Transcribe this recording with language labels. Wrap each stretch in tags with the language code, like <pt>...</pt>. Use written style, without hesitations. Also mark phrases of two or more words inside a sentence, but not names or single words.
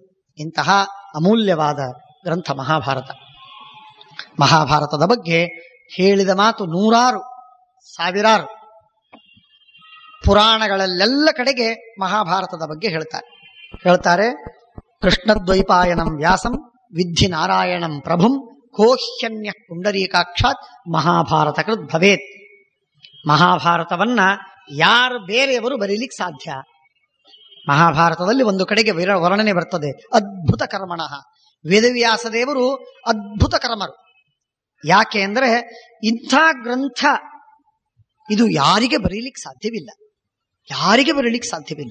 <kn>ಇಂತಹ ಅಮೂಲ್ಯವಾದ ಗ್ರಂಥ ಮಹಾಭಾರತ. ಮಹಾಭಾರತದ ಬಗ್ಗೆ ಹೇಳಿದ ಮಾತು ನೂರಾರು, ಸಾವಿರಾರು. ಪುರಾಣಗಳಲ್ಲೆಲ್ಲ ಕಡೆಗೆ ಮಹಾಭಾರತದ ಬಗ್ಗೆ ಹೇಳ್ತಾರೆ.</kn> <sa>ಕೃಷ್ಣದ್ವೈಪಾಯನಂ ವ್ಯಾಸಂ ವಿದ್ಧಿ ನಾರಾಯಣಂ ಪ್ರಭುಂ ಕೋಹ್ಯನ್ಯ ಪುಂಡರೀಕಾಕ್ಷಾತ್ ಮಹಾಭಾರತ ಕೃತ್ ಭವೇತ್.</sa> <kn>ಮಹಾಭಾರತವನ್ನ ಯಾರು ಬೇರೆಯವರು ಬರೀಲಿಕ್ಕೆ ಸಾಧ್ಯ? ಮಹಾಭಾರತದಲ್ಲಿ ಒಂದು ಕಡೆಗೆ ವರ್ಣನೆ ಬರ್ತದೆ,</kn> <sa>ಅದ್ಭುತ ಕರ್ಮಣಃ.</sa> <kn>ವೇದವ್ಯಾಸ ದೇವರು ಅದ್ಭುತ ಕರ್ಮರು. ಯಾಕೆ ಅಂದ್ರೆ ಇಂಥ ಗ್ರಂಥ ಇದು ಯಾರಿಗೆ ಬರೀಲಿಕ್ಕೆ ಸಾಧ್ಯವಿಲ್ಲ, ಯಾರಿಗೆ ಬರೀಲಿಕ್ಕೆ ಸಾಧ್ಯವಿಲ್ಲ.</kn>